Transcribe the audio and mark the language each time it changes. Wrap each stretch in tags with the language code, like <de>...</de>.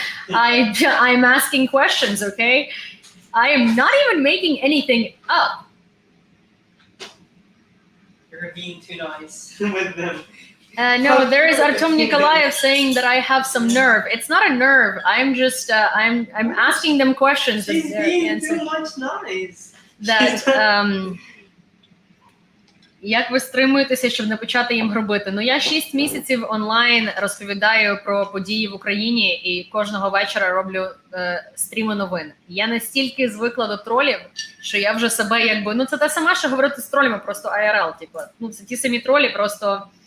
<en>I'm asking questions, okay? I am not even making anything up. You're being too nice with them. No, there is Artyom Nikolaev saying that I have some nerve. It's not a nerve. I'm just I'm asking them questions. She's being too much nice.</en> <uk>That як ви стримуєтеся, щоб не почати їм грубити? Ну, я 6 місяців онлайн розповідаю про події в Україні і кожного вечора роблю стріми новин. Я настільки звикла до тролів, що я вже себе якби... Ну, це те саме, що говорити з тролями, просто IRL, типу. Ну, це ті самі тролі, просто...</uk>